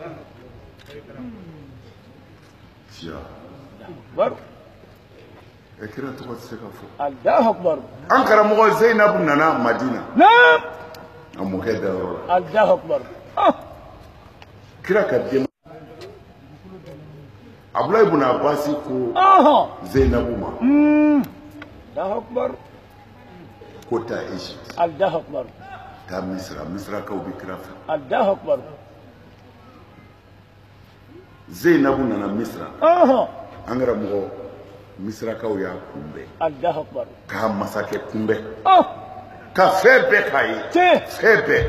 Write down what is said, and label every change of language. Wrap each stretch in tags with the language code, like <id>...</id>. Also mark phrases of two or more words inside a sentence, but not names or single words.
<bm>Tiɲɛ. Akbar. E kira tɔgɔ tɛ se ka fɔ.</bm> <ar>الله أكبر.</ar> <bm>An karamɔgɔ Zainabu nana Madina. Naam. A mɔkɛ da yɔrɔ la.</bm> <ar>الله أكبر.</ar> <bm>Kira ka den. Abdulayi ibn Abbas ko Zainabu ma.</bm> <ar>الله أكبر.</ar> <bm>Ko taa Egypte.</bm> <ar>الله أكبر.</ar> <bm>Taa Misrakaw bɛ kira fɛ.</bm> <ar>الله أكبر.</ar> <bm>Zainabu nana Misra. An karamɔgɔ Misrakaw y'a kunbɛn.</bm> <ar>الله أكبر.</ar> <bm>K'a masakɛ kunbɛn. Ka fɛn bɛɛ k'a ye. Fɛn bɛɛ.</bm>